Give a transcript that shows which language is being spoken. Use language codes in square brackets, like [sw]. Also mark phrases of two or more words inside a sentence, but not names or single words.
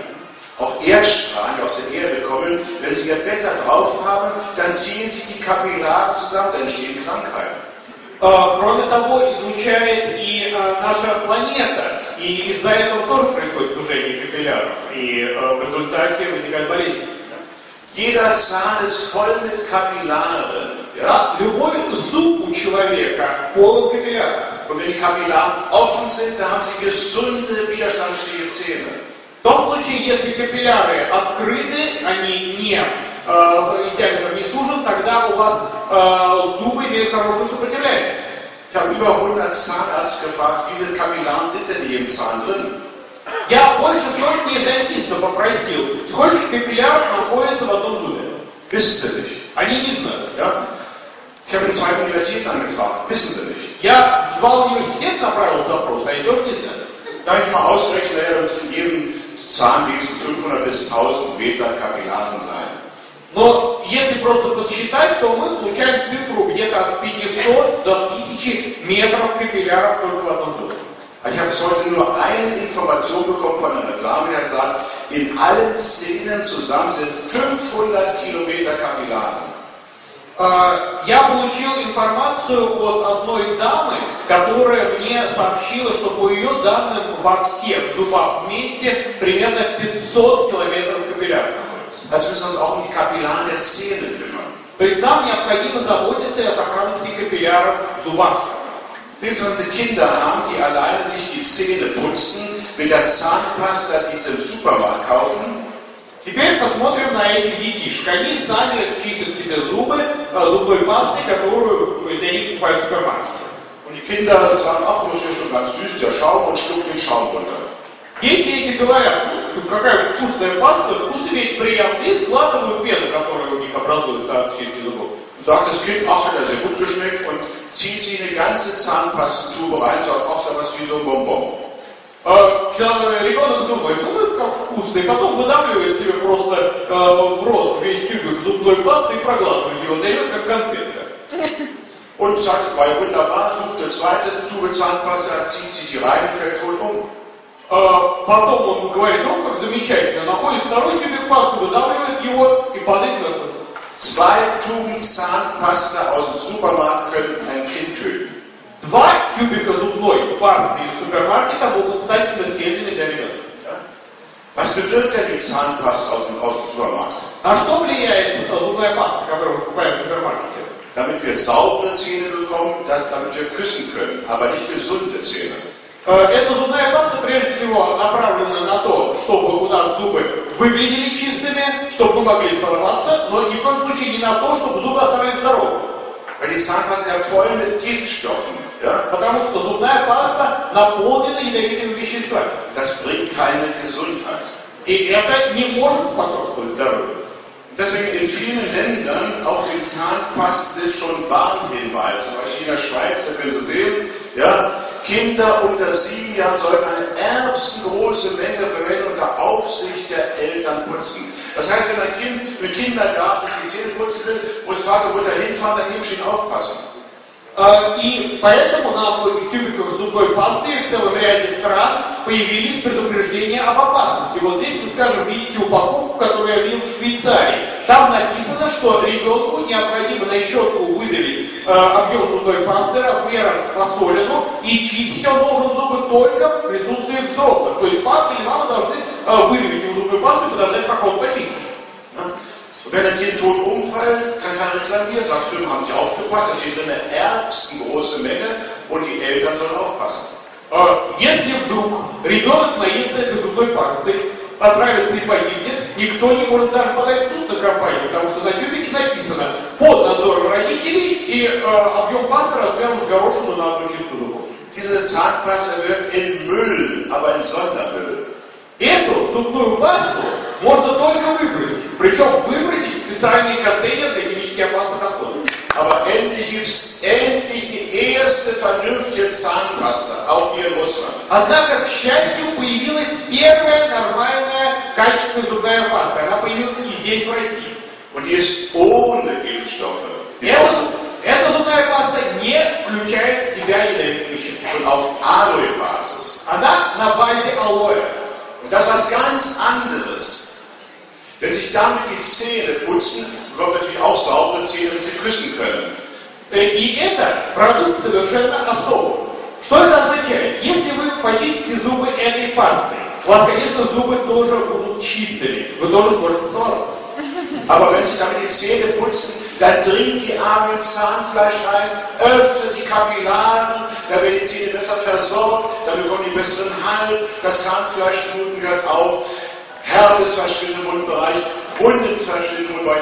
[de] Auch Erdstrahlen, die aus der Erde kommen, wenn sie ihr Bett da drauf haben, dann ziehen sich die Kapillare zusammen, dann entstehen Krankheiten. [ru] Кроме того, излучает и наша планета, и из-за этого тоже происходит сужение капилляров, и в результате возникает болезнь. [de] Jeder Zahn ist voll mit Kapillaren. Ja? [ru] Любой зуб у человека полон капилляров. [de] Und wenn die Kapillaren offen sind, dann haben sie gesunde, widerstandsfähige Zähne. [ru] В том случае, если капилляры открыты, они не диаметр не сужен, тогда у вас зубы имеют хорошую сопротивляемость. [de] Ich habe über 100 Zahnärzte gefragt, wie viele Kapillaren sind denn in jedem Zahn drin? [ru] Я больше сотни дантистов попросил, сколько капилляров находится в одном зубе. [de] Wissen sie nicht. [ru] Они не знают. [de] Ja? Ich habe in 2 Universitäten angefragt, wissen sie nicht. [ru] Я в 2 университета направил запрос, они тоже не знают. [de] Da habe ich mal ausgerechnet, naja, da müssen in jedem Zahnwesen 500 bis 1000 Meter Kapillaren sein. [ru] Но если просто подсчитать, то мы получаем цифру где-то от 500 до 1000 метров капилляров только в одном зубе. [de] Ich habe bis heute nur eine Information bekommen von einer Dame, die hat gesagt, in allen Zähnen zusammen sind 500 Kilometer Kapillaren. [ru] Я получил информацию от одной дамы, которая мне сообщила, что по ее данным во всех зубах вместе примерно 500 километров капилляров находится. [de] Also müssen wir uns auch um die Kapillaren der Zähne kümmern. [ru] То есть нам необходимо заботиться о сохранности капилляров в зубах. [de] Wenn Sie Kinder haben, die alleine sich die Zähne putzen, mit der Zahnpasta, die sie im Supermarkt kaufen. [ru] Теперь посмотрим на этих детишек. Они сами чистят себе зубы зубной пастой, которую для них покупают в супермаркете. [de] Und die Kinder sagen, ach, das ist ja schon ganz süß, der Schaum, und schlucken den Schaum runter. [ru] Дети эти говорят, ну, какая вкусная паста, вкус имеет приятный, и сглатывают пену, которая у них образуется от чистки зубов. [de] Sagt das Kind, ach, hat er sehr gut geschmeckt, und zieht sie eine ganze Zahnpastentube rein, sagt, ach, so was wie so ein Bonbon. [ru] Ребенок думает, ну это как вкусно, и потом выдавливает себе просто в рот весь тюбик зубной пасты и проглатывает его, дает как конфетка. [de] Und sagt, war ja wunderbar, sucht eine zweite Tube Zahnpasta, zieht sie die rein, fällt tot um. [ru] Потом он говорит, ну как замечательно, находит второй тюбик пасты, выдавливает его и падает мертвым. [de] 2 Tuben Zahnpasta aus dem Supermarkt können ein Kind töten. [ru] 2 тюбика зубной пасты из супермаркета могут стать смертельными для ребенка. [de] Was bewirkt denn die Zahnpasta aus dem Supermarkt? [ru] На что влияет зубная паста, которую мы покупаем в супермаркете? [de] Damit wir saubere Zähne bekommen, damit wir küssen können, aber nicht gesunde Zähne. [ru] Эта зубная паста прежде всего направлена на то, чтобы у нас зубы выглядели чистыми, чтобы мы могли целоваться, но ни в коем случае не на то, чтобы зубы оставались здоровыми. [de] Weil die Zahnpasta ja voll mit Giftstoffen. Ja? [ru] Потому что зубная паста наполнена ядовитыми веществами. [de] Das bringt keine Gesundheit. [ru] И это не может способствовать здоровью. [de] Deswegen in vielen Ländern auf die Zahnpaste schon Warnhinweise. Zum Beispiel in der Schweiz, da können Sie sehen, ja, Kinder unter 7 Jahren sollten eine erbsengroße Menge verwenden unter Aufsicht der Eltern putzen. Das heißt, wenn ein Kind im Kindergarten die Zähne putzen will, muss Vater und Mutter hinfahren, dann eben aufpassen. [ru] И поэтому на многих тюбиках зубной пасты в целом ряде стран появились предупреждения об опасности. Вот здесь вы, скажем, видите упаковку, которую я видел в Швейцарии. Там написано, что ребенку необходимо на щетку выдавить объем зубной пасты размером с фасолину, и чистить он должен зубы только в присутствии взрослых. То есть папа или мама должны выдавить ему зубную пасту и подождать, пока он почистит. [de] Und wenn ein Kind tot umfällt, kann keiner reklamieren. Sagt, Filme haben nicht aufgepasst, da steht drin eine erbsengroße Menge und die Eltern sollen aufpassen. [ru] Если вдруг ребенок наестся этой зубной пастой, отравится и погибнет, никто не может даже подать в суд на компанию, потому что на тюбике написано под надзором родителей и объем пасты размером с горошину на одну чистку зубов. [de] Diese Zahnpasta wird in Müll, aber in Sondermüll. [ru] Эту зубную пасту можно только выбросить, причем выбросить в специальный контейнер для химически опасных отходов. [de] Aber endlich gibt es die erste vernünftige Zahnpasta, auch hier in Russland. [ru] Однако, к счастью, появилась первая нормальная качественная зубная паста. Она появилась и здесь, в России. [de] Und die ist ohne Giftstoffe. [ru] Эта зубная паста не включает в себя ядовитые вещества. [de] Und auf Aloe-Basis. [ru] Она на базе алоэ. [de] Und das ist was ganz anderes. Wenn sich damit die Zähne putzen, bekommt natürlich auch saubere Zähne, damit sie küssen können. [ru] И это продукт совершенно особый. Что это означает? Если вы почистите зубы этой пастой, у вас, конечно, зубы тоже будут чистыми. Вы тоже сможете целоваться. [de] Aber wenn sich damit die Zähne putzen, dann dringt die Arme ins Zahnfleisch rein, öffnet die Kapillaren, da werden die Zähne besser versorgt, dann bekommen die besseren Halt, das Zahnfleischbluten hört auf, Herpes verschwindet im Mundbereich, Wunden verschwinden im Mundbereich.